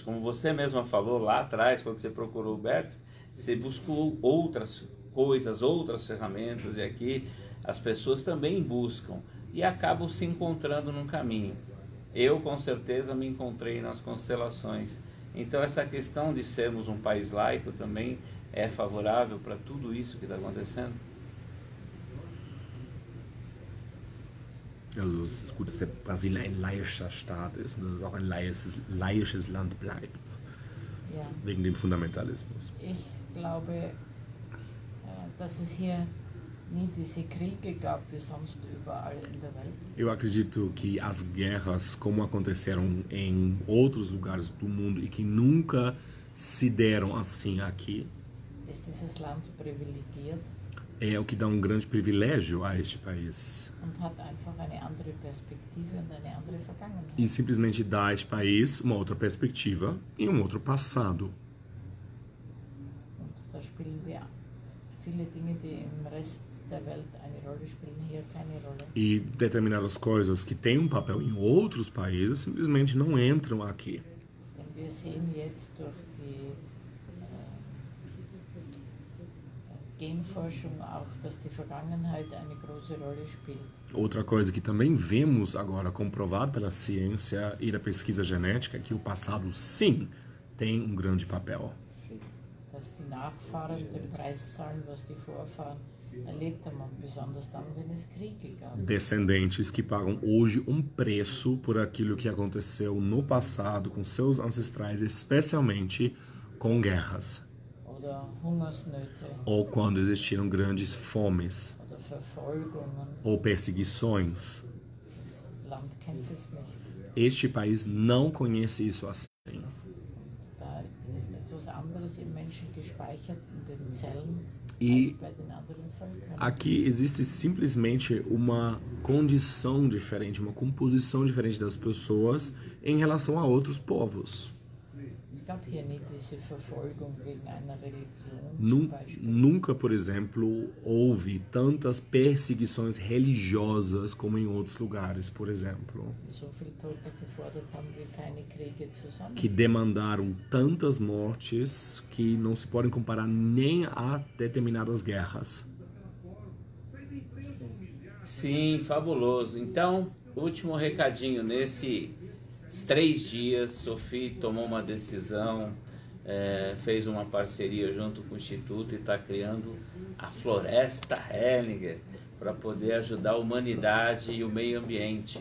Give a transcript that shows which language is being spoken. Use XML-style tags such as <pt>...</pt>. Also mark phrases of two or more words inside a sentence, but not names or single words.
<pt>Como você mesma falou lá atrás, quando você procurou o Bert, você buscou outras coisas, outras ferramentas, e aqui as pessoas também buscam e acabam se encontrando num caminho. Eu com certeza me encontrei nas constelações. Então essa questão de sermos um país laico também é favorável para tudo isso que está acontecendo?</pt> <de>Also es ist gut, dass der Brasil ein laischer Staat ist und dass es auch ein laisches Land bleibt, Ja, wegen dem Fundamentalismus. ich glaube, dass es hier nie diese Kriege gab wie sonst überall in der Welt.</de> <pt>Eu acredito que as guerras, como aconteceram em outros lugares do mundo e que nunca se deram assim aqui,</pt> <de>Ist dieses Land privilegiert</de> <pt>é o que dá um grande privilégio a este país.</pt> <de>und hat einfach eine andere Perspektive und eine andere Vergangenheit.</de> <pt>E simplesmente dá a este país uma outra perspectiva e um outro passado.</pt> <de>Und da spielen viele Dinge, die im Rest der Welt eine Rolle spielen, hier keine Rolle.</de> <pt>E determinadas coisas que têm um papel em outros países simplesmente não entram aqui.</pt> <de>Denn wir sehen jetzt durch Genforschung auch, dass die Vergangenheit eine große Rolle spielt.</de> <pt>Outra coisa que também vemos agora comprovado pela ciência e da pesquisa genética é que o passado, sim, tem um grande papel. Sim.</pt> <de>Dass die Nachfahren den Preis zahlen, was die Vorfahren erlebt haben, und besonders dann, wenn es Kriege gab.</de> <pt>Descendentes que pagam hoje um preço por aquilo que aconteceu no passado com seus ancestrais, especialmente com guerras.</pt> <de>Oder Hungersnöte.</de> <pt>Ou quando existiram grandes fomes</pt> <de>Oder Verfolgungen.</de> <pt>ou perseguições.</pt> <de>Das Land kennt es nicht.</de> <pt>Este país não conhece isso assim.</pt> <de>Und da ist etwas anderes im Menschen gespeichert in den Zellen</de> <pt>E</pt> <de>als bei den anderen Völkern.</de> <pt>aqui existe simplesmente uma condição diferente, uma composição diferente das pessoas em relação a outros povos.</pt> <de>Es gab hier nie diese Verfolgung wegen einer Religion zum Beispiel.</de> <pt>Nunca, por exemplo, houve tantas perseguições religiosas como em outros lugares, por exemplo,</pt> <de>Die so viel Tote gefordert haben wie keine Kriege zusammen.</de> <pt>que demandaram tantas mortes que não se podem comparar nem a determinadas guerras. Sim, fabuloso. Então, último recadinho. Nesses 3 dias, Sophie tomou uma decisão, fez uma parceria junto com o Instituto e está criando a Floresta Hellinger para poder ajudar a humanidade e o meio ambiente.</pt>